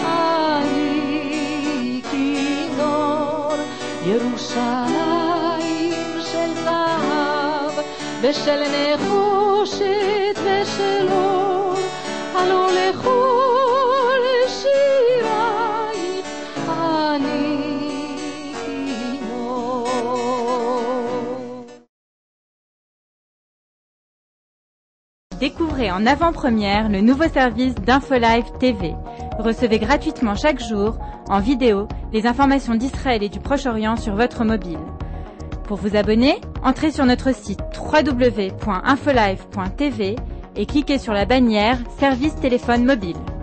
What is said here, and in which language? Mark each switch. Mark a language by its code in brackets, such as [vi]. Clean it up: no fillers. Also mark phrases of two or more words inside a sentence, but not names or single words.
[he] אני כינור ירושלים של זהב ושל נחושת ושל אור הלא לכל שירייך אני כינור. [fr] Découvrez en avant-première le nouveau service d'InfoLive TV. Recevez gratuitement chaque jour, en vidéo, les informations d'Israël et du Proche-Orient sur votre mobile. Pour vous abonner, entrez sur notre site www.infolive.tv et cliquez sur la bannière Service téléphone mobile.